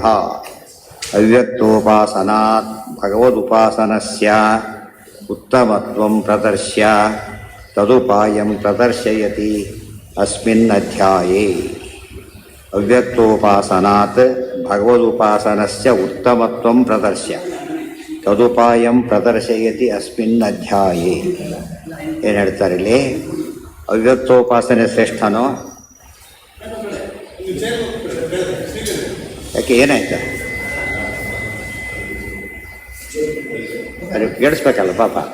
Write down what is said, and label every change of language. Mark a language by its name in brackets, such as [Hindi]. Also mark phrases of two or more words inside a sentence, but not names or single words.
[Sanskrit] ಅವ್ಯಕ್ತೋಪಾಸನಾತ್ ಭಗವದುಪಾಸನಸ್ಯ ಉತ್ತಮತ್ವಂ ಪ್ರದರ್ಶ್ಯ ತದುಪಾಯಂ ಪ್ರದರ್ಶಯತಿ ಅಸ್ಮಿನ್ ಅಧ್ಯಾಯೇ. ಅವ್ಯಕ್ತೋಪಾಸನಾತ್ ಭಗವದುಪಾಸನಸ್ಯ ಉತ್ತಮತ್ವಂ ಪ್ರದರ್ಶ್ಯ ತದುಪಾಯಂ ಪ್ರದರ್ಶಯತಿ ಅಸ್ಮಿನ್ ಅಧ್ಯಾಯೇ. [Kannada] ಏನು ಹೇಳ್ತಾರೆ ಇಲ್ಲಿ? ಅವ್ಯಕ್ತೋಪಾಸನೆ ಶ್ರೇಷ್ಠನೋ? ಯಾಕೆ ಏನಾಯ್ತು? ಅದು ಕೇಳಿಸ್ಬೇಕಲ್ಲ ಪಾಪ.